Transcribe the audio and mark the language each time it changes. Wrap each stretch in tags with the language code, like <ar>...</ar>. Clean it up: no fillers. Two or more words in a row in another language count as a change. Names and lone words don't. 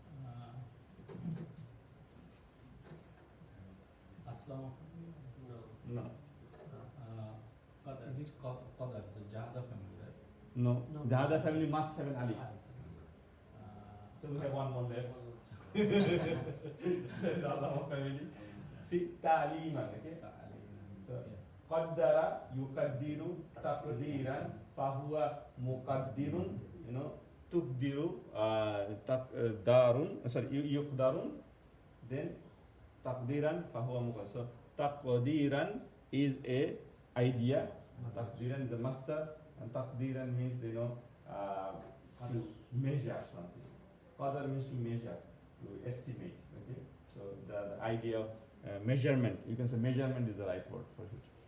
<en>Aslam. No. No. Is it Qadar, the Jahda family, right? No. No. The other family must have an alif. So we have one more left. The other family. See, ta'liman, okay?</en> <ar>So, قدَّر يقدِّر تقديرًا فهو مقدِّر، تُقدِّر يُقدَّر, then تقديرًا فهو مقدِّر.</ar> <en>So taqdiran is a idea, taqdiran is a master, and taqdiran means to measure something. Qadar means to measure, to estimate. Okay, so the idea of measurement, you can say measurement is the right word for it.</en>